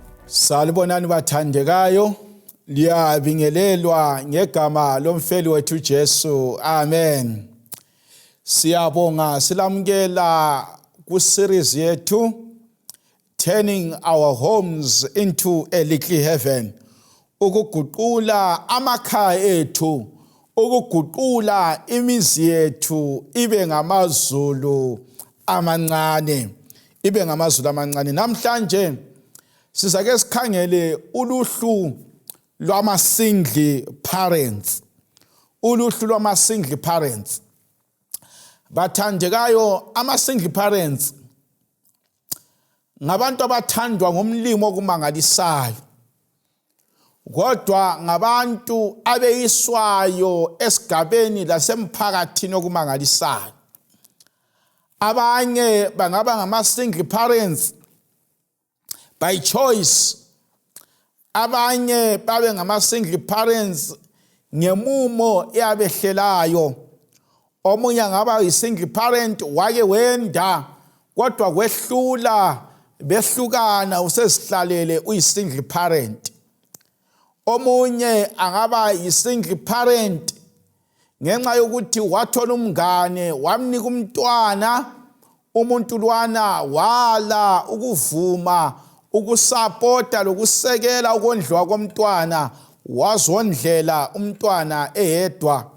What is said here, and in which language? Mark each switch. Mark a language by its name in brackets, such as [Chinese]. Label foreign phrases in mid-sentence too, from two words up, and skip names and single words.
[North Ndebele] Salibonani bathandekayo, liyabingelelwa ngegama lomfeli wethu Jesu. Amen. Siyabonga silamukela ku series yethu Turning Our Homes into a Little Heaven. Ukuguqula amakhaya ethu, ukuguqula imizi yethu ibe ngamazulu amancane. Ibe ngamazulu amancane. Namhlanje sizake sikhangele uluhlu lwama-single parents. Uluhlu lwama-single parents. Bathandekayo, ama-single parents ngabantu abathandwa ngomlimo okumangalisayo. Kodwa ngabantu abeyiswayo esigabeni lasemphakathini okumangalisayo. Abanye bangaba ngama-single parents [English] by choice. [North Ndebele] Abanye babe ngama-single parents ngemumo eyabehlelayo. Omunye ngaba yi-single parent wake wenda kodwa kwehlula behlukana usesihlalele uyi-single parent. Omunye angaba yi-single parent ngenxa yokuthi wathola umngane wamnika umntwana, umuntu lwana wala ukuvuma ukusupporta lokusekela ukondliwa komntwana, wazondlela umntwana eyedwa.